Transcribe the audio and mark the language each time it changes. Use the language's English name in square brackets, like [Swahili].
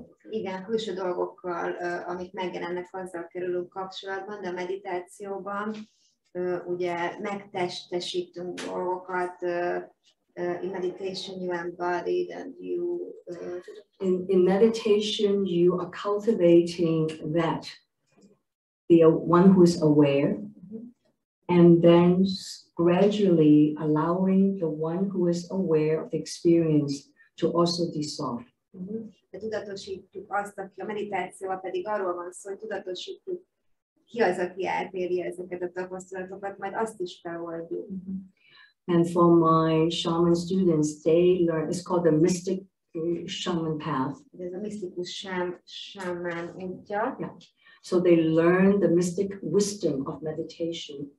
[Hungarian] Igen, külső dolgokkal, amik megjelennek, azzal kerülünk kapcsolatban, de a meditációban ugye megtestesítünk dolgokat. [English] In meditation you embodied and you... In meditation you are cultivating that, the one who is aware, and then gradually allowing the one who is aware of the experience to also dissolve. [Hungarian] Tudatosítjuk azt, aki a meditációval pedig arról van szó, hogy tudatosítjuk ki az, aki átéri ezeket a tapasztalatokat, majd azt is feloldjuk. [English] And for my shaman students, they learn, it's called the mystic shaman path. [Hungarian] Ez a misztikus shaman útja. [English] Yeah. So they learn the mystic wisdom of meditation.